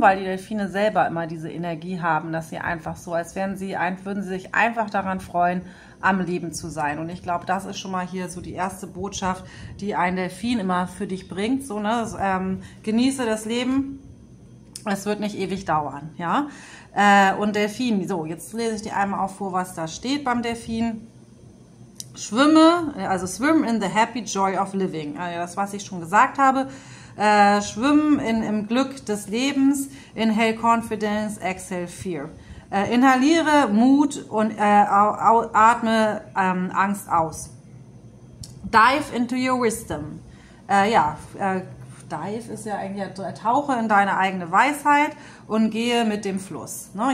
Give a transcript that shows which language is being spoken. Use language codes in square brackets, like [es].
[de] Weil die Delfine selber immer diese Energie haben, dass sie einfach so, als würden sie sich einfach daran freuen, am Leben zu sein. Und ich glaube, das ist schon mal hier so die erste Botschaft, die ein Delfin immer für dich bringt. So, ne? Genieße das Leben, es wird nicht ewig dauern, ja. Und Delfin, so, jetzt lese ich dir einmal auch vor, was da steht beim Delfin. [en] Swim in the happy joy of living. [de] Also das, was ich schon gesagt habe. Schwimmen im Glück des Lebens. [en] Inhale confidence, exhale fear. [de] Inhaliere Mut und atme Angst aus. [en] Dive into your wisdom. [de] Dive ist ja eigentlich, tauche in deine eigene Weisheit und gehe mit dem Fluss. Ne?